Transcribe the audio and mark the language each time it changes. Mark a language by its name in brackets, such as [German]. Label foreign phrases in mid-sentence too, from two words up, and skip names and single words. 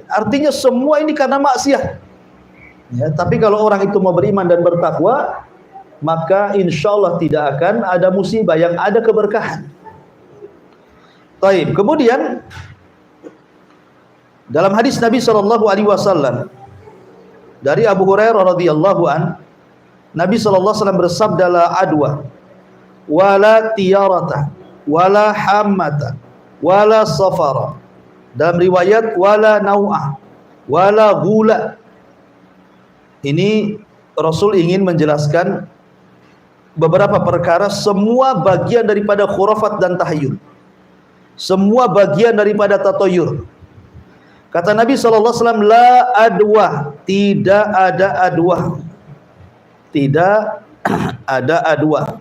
[Indonesian] Artinya semua ini karena maksiat. Ya, tapi kalau orang itu mau beriman dan bertakwa, maka [Arabic] إن شاء الله [Indonesian] tidak akan ada musibah, yang ada keberkahan. Taib. Kemudian dalam hadis Nabi SAW dari Abu Hurairah [Arabic] رضي الله عن, [Indonesian] Nabi SAW bersabda, [Arabic] لا عدوى ولا طيرة ولا هامة ولا صفر. [Indonesian] Dalam riwayat [Arabic] ولا نوء ولا غول. [Indonesian] Ini Rasul ingin menjelaskan beberapa perkara, semua bagian daripada khurafat dan tahayyul, semua bagian daripada tatoyur. Kata Nabi SAW, [Arabic] لا عدوى, [Indonesian] tidak ada adwa, tidak ada adwa.